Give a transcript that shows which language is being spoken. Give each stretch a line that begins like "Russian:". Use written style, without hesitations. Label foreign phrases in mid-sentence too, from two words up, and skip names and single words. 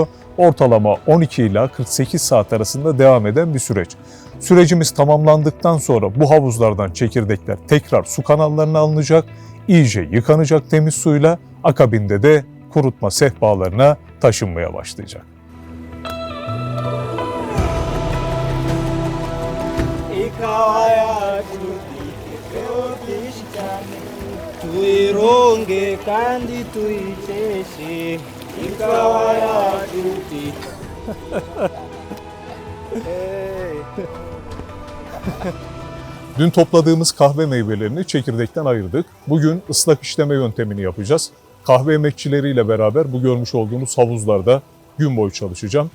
Turkish: Ortalama 12 ila 48 saat arasında devam eden bir süreç. Sürecimiz tamamlandıktan sonra bu havuzlardan çekirdekler tekrar su kanallarına alınacak, iyice yıkanacak temiz suyla, akabinde de kurutma sehpalarına taşınmaya başlayacak.
Swahili: Tuironge kandi tuicheshe ikawa yacu.
Turkish: Dün topladığımız kahve meyvelerini çekirdekten ayırdık. Bugün ıslak işleme yöntemini yapacağız. Kahve emekçileriyle beraber bu görmüş olduğunuz havuzlarda gün boyu çalışacağım.